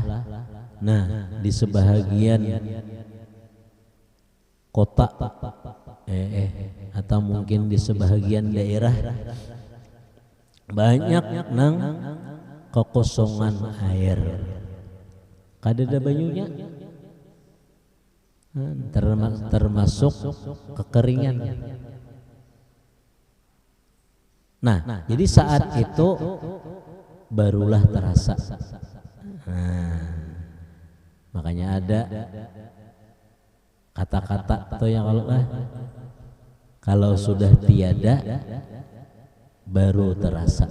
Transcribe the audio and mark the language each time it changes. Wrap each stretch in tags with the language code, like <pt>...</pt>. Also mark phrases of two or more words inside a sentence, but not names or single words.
<id>Nah di sebahagian kota atau mungkin di sebahagian daerah banyak nang kekosongan air, kadada banyunya, termasuk kekeringan. Nah, jadi saat itu barulah terasa. Makanya ada kata-kata tuh yang kalau sudah tiada baru terasa.</id>